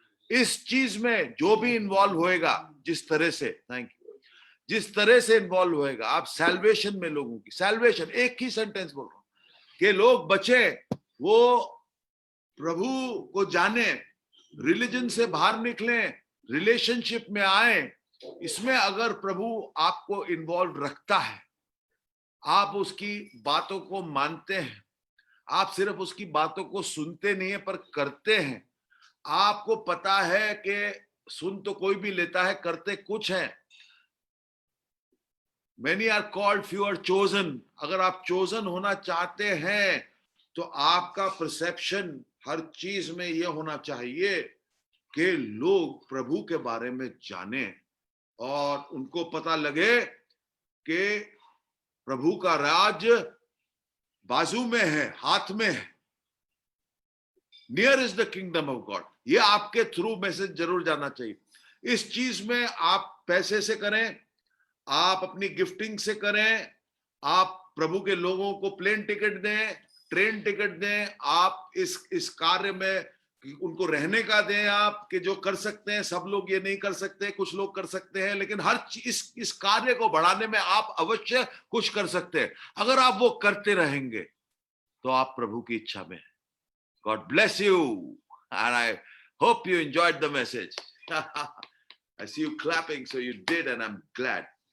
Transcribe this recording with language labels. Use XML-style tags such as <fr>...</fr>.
<hi>इस चीज में जो भी इन्वॉल्व होएगा, जिस तरह से, थैंक यू, जिस तरह से इन्वॉल्व होएगा, आप सैल्वेशन में लोगों की सैल्वेशन, एक ही सेंटेंस बोल रहा हूं कि लोग बचे, वो प्रभु को जाने, रिलीजन से बाहर निकले, रिलेशनशिप में आए, इसमें अगर प्रभु आपको इन्वॉल्व रखता है, आप उसकी बातों को मानते हैं, आप सिर्फ उसकी बातों को सुनते नहीं है पर करते हैं, आपको पता है कि सुन तो कोई भी लेता है, करते कुछ है।</hi> <en>Many are called, few are chosen.</en> <hi>अगर आप chosen होना चाहते हैं तो आपका परसेप्शन हर चीज में यह होना चाहिए कि लोग प्रभु के बारे में जाने और उनको पता लगे कि प्रभु का राज बाजू में है, हाथ में है।</hi> <en>Near is the kingdom of God.</en> <hi>ये आपके थ्रू मैसेज जरूर जाना चाहिए। इस चीज में आप पैसे से करें, आप अपनी गिफ्टिंग से करें, आप प्रभु के लोगों को प्लेन टिकट दें, ट्रेन टिकट दें, आप इस कार्य में उनको रहने का दें, आप कि जो कर सकते हैं। सब लोग ये नहीं कर सकते, कुछ लोग कर सकते हैं, लेकिन हर इस कार्य को बढ़ाने में आप अवश्य कुछ कर सकते हैं। अगर आप वो करते रहेंगे तो आप प्रभु की इच्छा में हैं।</hi> <en>God bless you, and I hope you enjoyed the message. I see you clapping, so you did, and I'm glad.</en>